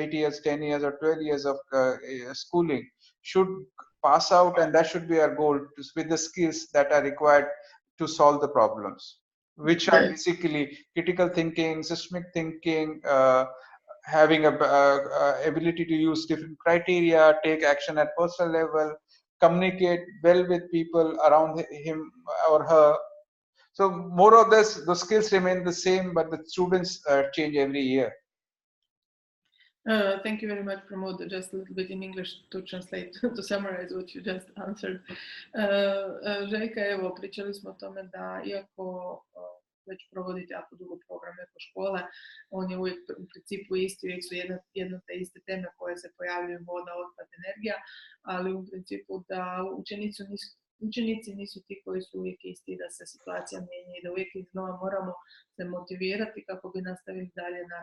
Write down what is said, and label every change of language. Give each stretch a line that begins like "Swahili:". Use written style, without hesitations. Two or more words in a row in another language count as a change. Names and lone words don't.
English: 8 years, 10 years or 12 years of schooling, should pass out, and that should be our goal, with the skills that are required to solve the problems, which are basically critical thinking, systemic thinking, having a ability to use different criteria, take action at personal level, communicate well with people around him or her. So more or less the skills remain the same, but the students change every year. Thank you very much, Pramod. Just a little bit in English to translate, to summarize what you just answered.
Croatian: Željka, evo, pričali smo o tome da iako već provodite jako dugo program Ekoškole, on je uvijek u principu isti, uvijek su jedno te iste teme koje se pojavljuju, voda, otpad, energija, ali u principu da učenici nisu ti koji su uvijek isti, da se situacija mijenja i da uvijek iznova moramo se motivirati kako bi nastavili dalje